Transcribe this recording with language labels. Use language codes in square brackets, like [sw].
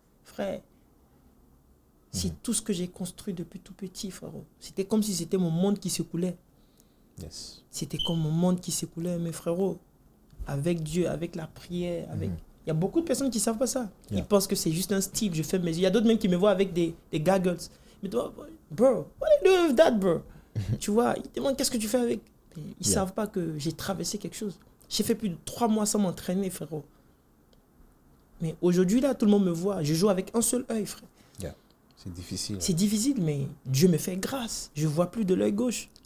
[fr] Frère, c'est tout ce que j'ai construit depuis tout petit, frérot. C'était comme si c'était mon monde qui s'écoulait. Yes. C'était comme mon monde qui s'écoulait, mes frérots. Avec Dieu, avec la prière, avec... Il y a beaucoup de personnes qui ne savent pas ça. Ils pensent que c'est juste un style, je fais mes yeux. Il y a d'autres même qui me voient avec des goggles. Mais toi, [en] bro, what are you doing with that, bro? [fr] Tu vois, ils demandent qu'est-ce que tu fais avec. Ils ne savent pas que j'ai traversé quelque chose. J'ai fait plus de 3 mois sans m'entraîner, frérot. Mais aujourd'hui, là, tout le monde me voit. Je joue avec un seul œil, frère. Yeah. C'est difficile. C'est difficile, mais Dieu me fait grâce. Je ne vois plus de l'œil gauche.